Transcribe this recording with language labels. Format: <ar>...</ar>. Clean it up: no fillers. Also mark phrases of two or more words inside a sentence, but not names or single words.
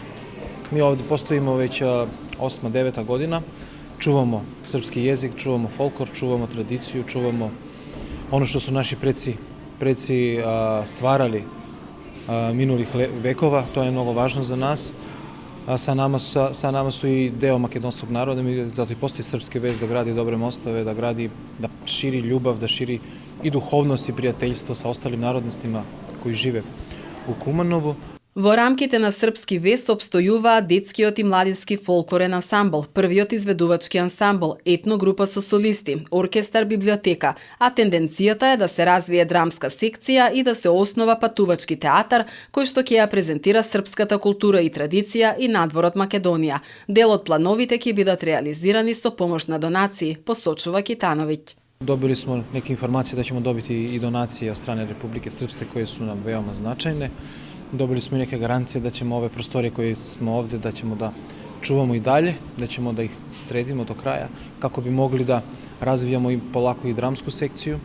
<sr>Mi ovde postojimo već 8-9 godina, čuvamo srpski jezik, čuvamo folklor, čuvamo tradiciju, čuvamo ono što su naši preci stvarali minulih vekova, to je mnogo važno za nas. Sa nama su i deo makedonskog naroda, zato i postoji Srpski vest da gradi dobre mostove, da širi ljubav, da širi i duhovnost i prijateljstvo sa ostalim narodnostima koji žive u Kumanovu.</sr> <mk>Во рамките на Српски вест обстојуваат детскиот и младински фолклорен ансамбл, првиот изведувачки ансамбл, етногрупа со солисти, оркестар, библиотека, а тенденцијата е да се развие драмска секција и да се основа патувачки театар, кој што ќе ја презентира српската култура и традиција и надвор од Македонија. Дел од плановите ќе бидат реализирани со помош на донации, посочува Китановиќ.</mk> <sr>Dobili smo neke informacije da ćemo dobiti i donacije od strane Republike Srpske koje su nam veoma značajne. Dobili smo i neke garancije da ćemo ove prostorije koje smo ovde, da ćemo da čuvamo i dalje, da ćemo da ih sredimo do kraja, kako bi mogli da razvijamo i polako i dramsku sekciju.</sr>